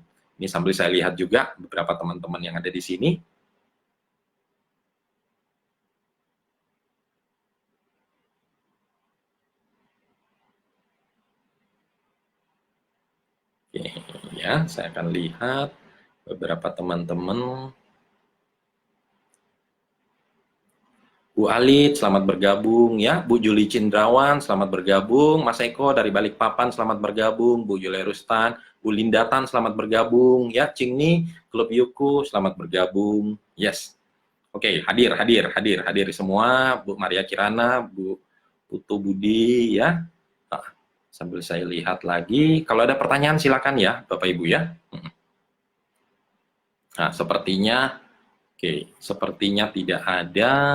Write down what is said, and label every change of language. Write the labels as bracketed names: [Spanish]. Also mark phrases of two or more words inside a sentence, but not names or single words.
[Indonesian] Ini sambil saya lihat juga beberapa teman-teman yang ada di sini. Oke, ya, saya akan lihat beberapa teman-teman. Bu Alit, selamat bergabung ya. Bu Juli Cindrawan, selamat bergabung. Mas Eko dari Balikpapan, selamat bergabung. Bu Yule Rustan, Bu Lindatan, selamat bergabung ya. Cingni, Klub Yuku, selamat bergabung. Yes. Oke, hadir semua. Bu Maria Kirana, Bu Putu Budi ya. Sambil saya lihat lagi. Kalau ada pertanyaan silakan ya, Bapak Ibu ya. Nah, sepertinya tidak ada.